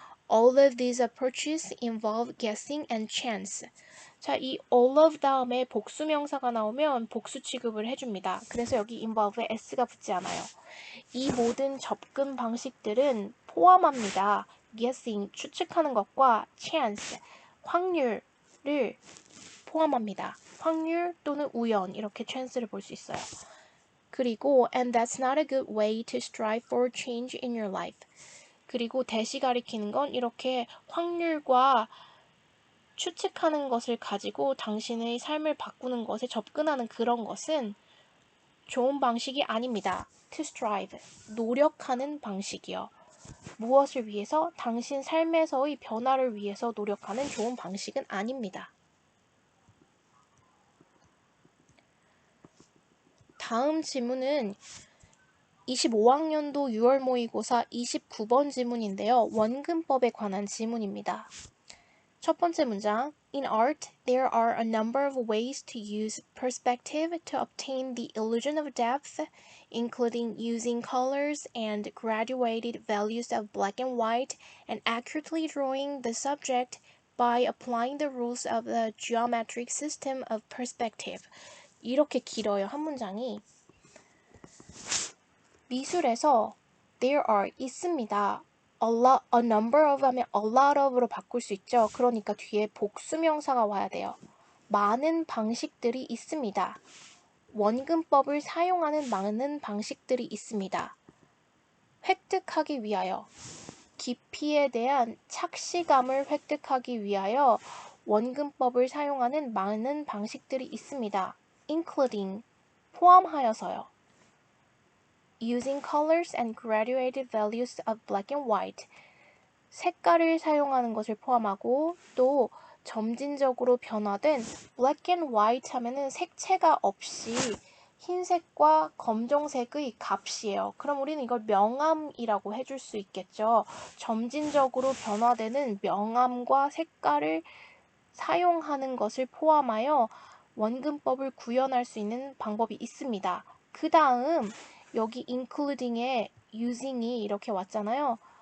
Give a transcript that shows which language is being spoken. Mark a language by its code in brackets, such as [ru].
[en] All of these approaches involve guessing and chance. [ko] 자, 이 all of 다음에 복수명사가 나오면 복수 취급을 해줍니다. 그래서 여기 involve에 s가 붙지 않아요. 이 모든 접근 방식들은 포함합니다. guessing, 추측하는 것과 chance, 확률을 포함합니다. 확률 또는 우연, 이렇게 chance를 볼 수 있어요. 그리고 [en] and that's not a good way to strive for change in your life. [ko] 그리고 대시 가리키는 건 이렇게 확률과 추측하는 것을 가지고 당신의 삶을 바꾸는 것에 접근하는 그런 것은 좋은 방식이 아닙니다. [en] To strive, [ko] 노력하는 방식이요. 무엇을 위해서? 당신 삶에서의 변화를 위해서 노력하는 좋은 방식은 아닙니다. 다음 지문은 25학년도 6월 모의고사 29번 지문인데요. 원근법에 관한 지문입니다. 첫 번째 문장. [en] In art, there are a number of ways to use perspective to obtain the illusion of depth, including using colors and graduated values of black and white, and accurately drawing the subject by applying the rules of the geometric system of perspective. [ko] 이렇게 길어요, 한 문장이. 미술에서 [en] there are [ko] 있습니다. [en] a number of [ko] 하면 [en] a lot of [ko] 로 바꿀 수 있죠. 그러니까 뒤에 복수명사가 와야 돼요. 많은 방식들이 있습니다. 원근법을 사용하는 많은 방식들이 있습니다. 획득하기 위하여, 깊이에 대한 착시감을 획득하기 위하여 원근법을 사용하는 많은 방식들이 있습니다. including, 포함하여서요. [en] using colors and graduated values of black and white. [ko] 색깔을 사용하는 것을 포함하고 또 점진적으로 변화된 [en] black and white [ko] 하면은 색채가 없이 흰색과 검정색의 값이에요. 그럼 우리는 이걸 명암이라고 해줄 수 있겠죠. 점진적으로 변화되는 명암과 색깔을 사용하는 것을 포함하여 원근법을 구현할 수 있는 방법이 있습니다. 그 다음 여기 including에 using이 이렇게 왔잖아요.